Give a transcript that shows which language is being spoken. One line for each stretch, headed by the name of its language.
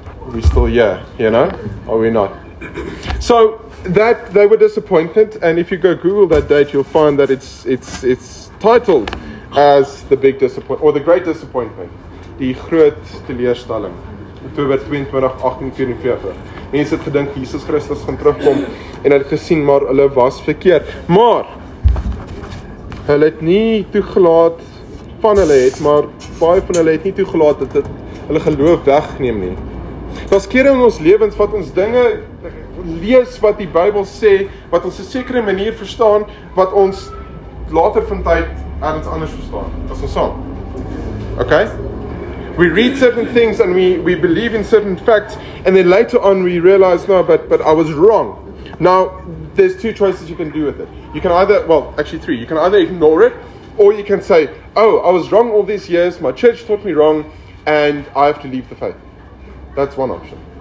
English: We're still here, you know? Are we not? So that they were disappointed, and if you go Google that date, you'll find that it's titled as the big disappointment, or the great disappointment.
Afrikaans: Die groot teleurstelling. Oktober 22, 1844. Mense het gedink Jesus Christus gaan terugkom en het gesien, maar hulle was verkeerd. Maar hulle het nie toegelaat van hulle het, maar baie van hulle het nie toegelaat dat dit hulle geloof wegneem nie. Daar's kere in ons lewens wat ons dinge lees wat die Bybel sê, wat ons 'n sekere manier verstaan, wat ons later van tyd ergens anders verstaan. As ons saam. Okay?
English: We read certain things and we believe in certain facts, and then later on we realize, no, but I was wrong. Now, there's two choices you can do with it. You can either, well, actually three. You can either ignore it, or you can say, oh, I was wrong all these years, my church taught me wrong, and I have to leave the faith. That's one option.